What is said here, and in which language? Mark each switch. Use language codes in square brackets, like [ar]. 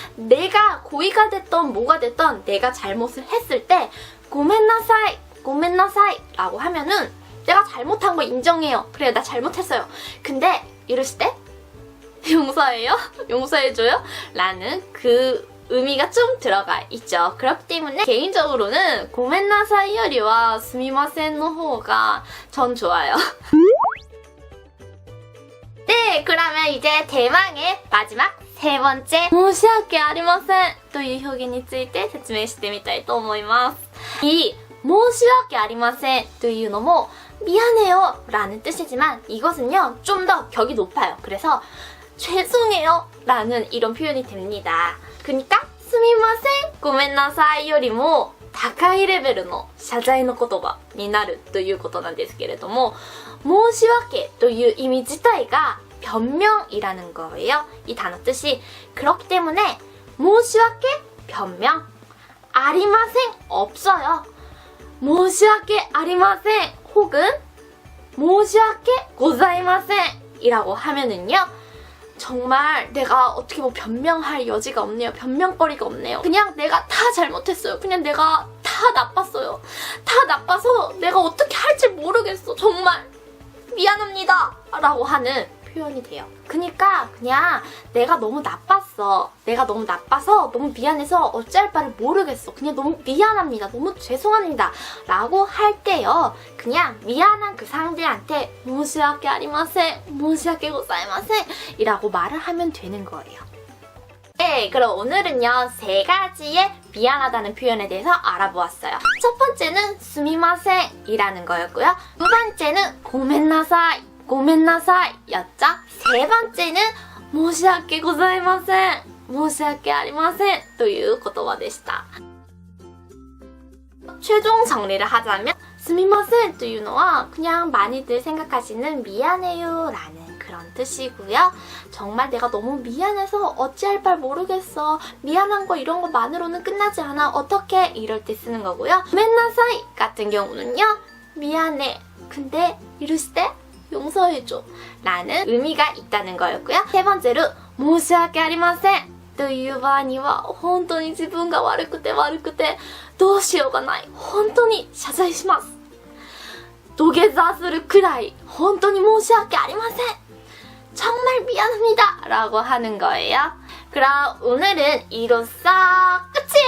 [ko] 내가 고의가 됐던 뭐가 됐던 내가 잘못을 했을 때 고멘나사이 고멘나사이 라고 하면은 내가 잘못한 거 인정해요. 그래 나 잘못했어요. 근데 이러실 때 용서해요? 용서해줘요? 라는 그 의미가 좀 들어가 있죠. 그렇기 때문에 개인적으로는 고멘나사이 요리와 스미마센의 호가 전 좋아요. 네, 그러면 이제 대망의 마지막 세 번째 [ja] 申し訳ありませんという表現について説明してみたいと思います. [ko] 이 [ja] 申し訳ありませんというのも [ko] 미안해요 라는 뜻이지만 이것은요 좀 더 격이 높아요. 그래서 죄송해요 라는 이런 표현이 됩니다. [ja] 그러니까 すみませんごめんなさいよりも高いレベルの謝罪の言葉になるということなんですけれども申し訳という意味自体が [ko] 변명이라는 거예요. 이 단어 뜻이 그렇기 때문에 申し訳 변명 ありません 없어요. 申し訳ありません 혹은 申し訳ございません 이라고 하면은요 정말 내가 어떻게 뭐 변명할 여지가 없네요. 변명거리가 없네요. 그냥 내가 다 잘못했어요. 그냥 내가 다 나빴어요. 다 나빠서 내가 어떻게 할지 모르겠어. 정말 미안합니다. 라고 하는 표현이 돼요. 그러니까 그냥 내가 너무 나빴어. 내가 너무 나빠서 너무 미안해서 어찌할 바를 모르겠어. 그냥 너무 미안합니다. 너무 죄송합니다. 라고 할 때요. 그냥 미안한 그 상대한테 申し訳ありません. [ja] 申し訳ございません. [ko] 이라고 말을 하면 되는 거예요. 네, 그럼 오늘은요 3가지의 미안하다는 표현에 대해서 알아보았어요. 첫 번째는 すみません 이라는 거였고요. 두 번째는 [ja] ごめんなさい ごめんなさい [ko] 였죠? 세 번째는 [ja] 申し訳ございません 申し訳ありません という言葉でした. [ko] 최종 정리를 하자면 [ja] すみません というのは [ko] 그냥 많이들 생각하시는 미안해요 라는 그런 뜻이고요. 정말 내가 너무 미안해서 어찌할 바 모르겠어. 미안한 거 이런 거만으로는 끝나지 않아. 어떻게 이럴 때 쓰는 거고요. ごめんなさい 같은 경우는요. 미안해. 근데 이랬을 때 용서해줘 라는 의미가 있다는 거였고요. [ja] 세 번째로 申し訳ありませんという場合には本当に自分が悪くてどうしようがない本当に謝罪します土下座するくらい本当に申し訳ありません [ko] 정말 미안합니다 라고 하는 거예요. 그럼 오늘은 이로 싹 끝!